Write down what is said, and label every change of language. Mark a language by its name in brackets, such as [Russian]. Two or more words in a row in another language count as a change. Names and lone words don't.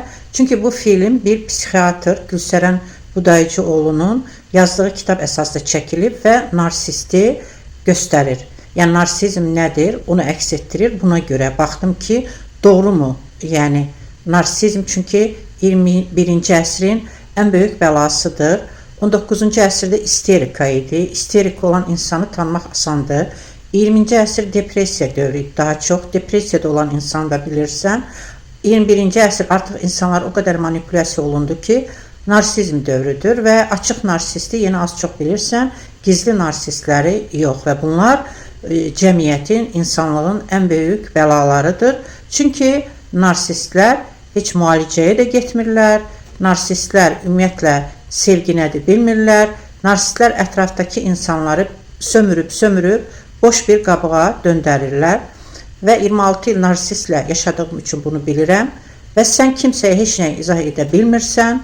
[Turkish] Çünkü bu film bir psikiyatr Gülseren Budayıcıoğlu'nun yazdığı kitap esasında çekilip ve narsisti gösterir. Yani narsizm nedir? Onu əks ettirir. Buna göre baktım ki doğru mu? Yani narsizm çünkü 21. əsrin en büyük belasıdır. 19. [Azerbaijani] əsrdə isterika idi. İsterik olan insanı tanımaq asandır. 20. əsr depressiya dövrü daha çok. Depressiyada olan insanı da bilirsən. [Turkish] 21. əsr artık insanlar o kadar manipulyasiya olundu ki narsizm dövrüdür ve açık narsisti yine az çok bilirsən, gizli narsistleri yok ve bunlar cəmiyyətin, insanlığın en büyük belalarıdır. [Azerbaijani] Çünkü narsistler hiç müalicəyə də getmirlər. Narsistler ümumiyyətlə sevgi nədir bilmirlər. Narsistler ətrafdakı insanları sömürüb boş bir qabığa döndərirlər. Və 26 il narsistlə yaşadığım üçün bunu bilirəm. Və sən kimsəyə heç nə izah edə bilmirsən.